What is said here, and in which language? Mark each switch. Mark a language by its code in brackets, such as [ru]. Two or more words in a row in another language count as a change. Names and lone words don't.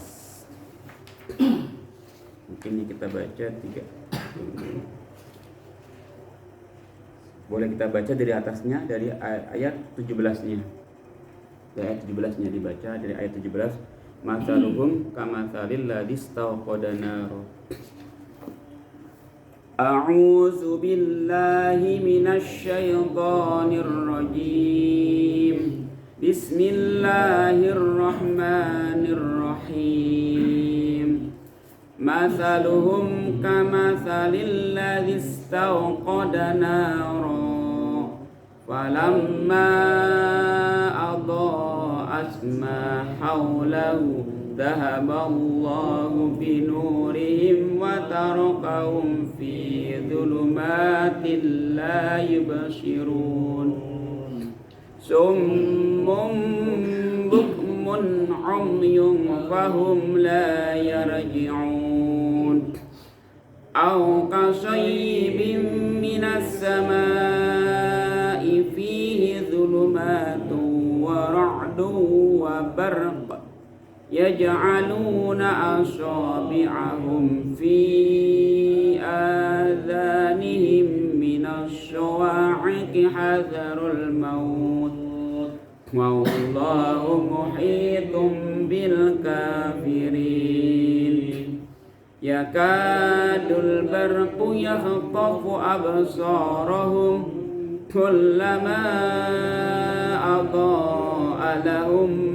[id] Mungkin ini kita baca 3. Boleh kita baca dari atasnya, dari ayat 17-nya. Dari ayat 17-nya dibaca, dari ayat 17. [ar] مثلهم كمثل الذي استوقد نارا. أعوذ بالله من الشيطان الرجيم. بسم الله الرحمن الرحيم. مثلهم كمثل الذي استوقد نارا. فلما أضاءت ما حوله ذهب الله بنورهم وتركهم في ظلمات لا يبصرون. صم بكم عمي فهم لا يرجعون. أو كصيب من السماء فيه ظلمات ورعد وبرق يجعلون أصابعهم في آذانهم من الصواعق حذر الموت والله محيط بالكافرين. يكاد البرق يخطف أبصارهم كلما أضاء لهم